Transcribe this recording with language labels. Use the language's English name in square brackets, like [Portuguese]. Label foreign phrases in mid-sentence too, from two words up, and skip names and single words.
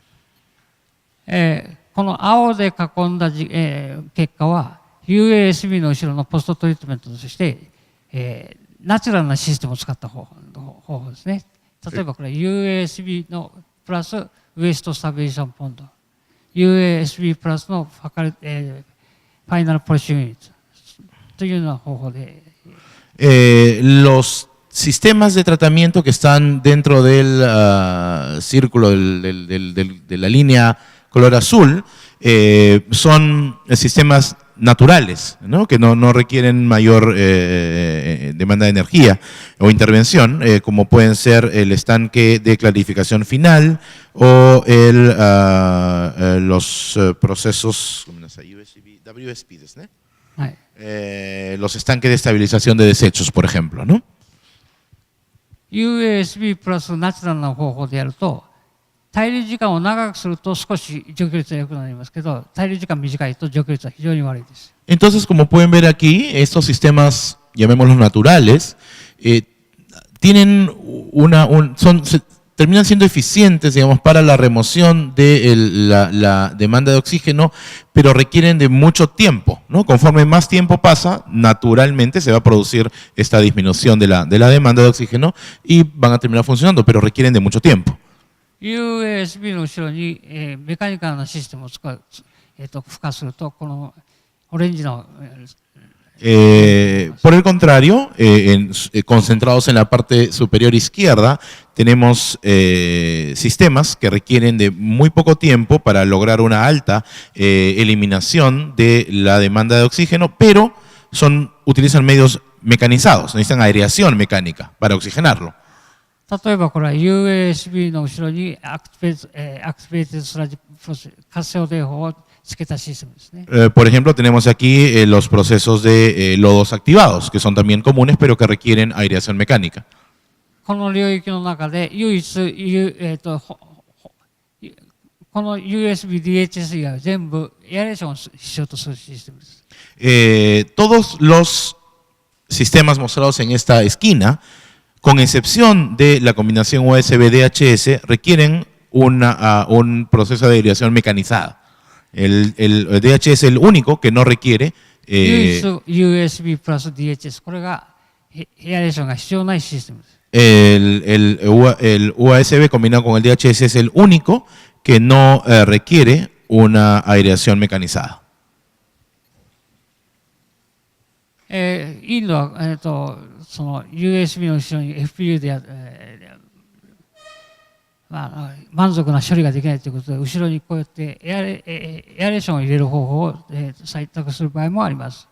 [Japanese] この青で囲んだ結果は USB の後ろの [English] post treatment [Japanese] として、ナチュラルなシステムを使った方法ですね。例えばこれ USB の [English] plus waste stabilization pond, [Japanese] USB プラスの [English] final polish unit [Japanese] というような方法で。 [Spanish] Los sistemas de tratamiento que están dentro del círculo de la línea color azul son sistemas naturales, ¿no? Que no requieren mayor demanda de energía o intervención, como pueden ser el estanque de clarificación final o los procesos WSP, ¿no? Los estanques de estabilización de desechos, por ejemplo, ¿no? [Japanese] USB プラスナチュラルな方法でやると滞留時間を長くすると少し除去率は良くなりますけど、滞留時間短いと除去率は非常に悪いです。 [Spanish] Entonces, como pueden ver aquí, estos sistemas, llamémoslos naturales, tienen terminan siendo eficientes, digamos, para la remoción de la demanda de oxígeno, pero requieren de mucho tiempo, ¿no? Conforme más tiempo pasa, naturalmente se va a producir esta disminución de la demanda de oxígeno y van a terminar funcionando, pero requieren de mucho tiempo. [Japanese] USB の後ろに、メカニカルなシステムを付加すると、このオレンジの [Spanish] Por el contrario, concentrados en la parte superior izquierda, tenemos sistemas que requieren de muy poco tiempo para lograr una alta eliminación de la demanda de oxígeno, pero utilizan medios mecanizados, necesitan aireación mecánica para oxigenarlo. [Japanese] 例えばこれは USB の後ろに [English] activated sludge process, [Japanese] 活性汚泥法をつけたシステムですね。 [Spanish] Por ejemplo, tenemos aquí los procesos de lodos activados, que son también comunes, pero que requieren aireación mecánica. [Japanese] この領域の中で唯一、この USB-DHS 以外は全部エアレーションを必要とするシステムです。 [Spanish] Todos los sistemas mostrados en esta esquina, con excepción de la combinación USB-DHS, requieren un proceso de aireación mecanizada. El DHS es el único que no requiere. [Japanese] 唯一 USB プラス DHS、これがエアレーションが必要ないシステムです。 [Spanish] El USB combinado con el DHS es el único que no requiere una aireación mecanizada. [Japanese] インドは、その USB の後ろに FPU で満足な処理ができないということで、後ろにこうやってエアレーションを入れる方法を採択する場合もあります。